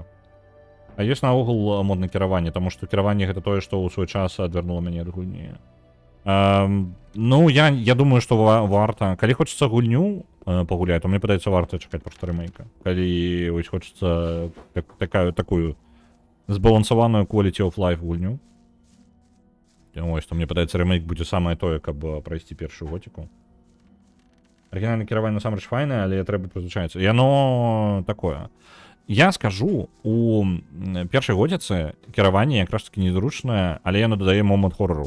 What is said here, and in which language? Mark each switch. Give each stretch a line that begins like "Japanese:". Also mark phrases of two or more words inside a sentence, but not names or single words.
Belarusian: А ёсць наогул мод на кіраванне, таму што кіраванне гэта тое, што ў свой час адвярнула мяне ад гульні. Ну, я думаю, што варта. Калі хочацца гульню пагуляць, то мне падаецца варта чакаць проста рэмейка. Калі вось хочацца такую збалансаваную
English: quality of life
Belarusian: гульню. Ось, то мне падаецца рэмейк будзе самае тое, каб прайсці першую готіку. Арыгінальнае кіраванне насамрэч файнае, але трэба прызвычаіцца. Яно такое. Я скажу, у першай годзіцы кіраванне якраз таки незручнае, але яно дадае момант хорару.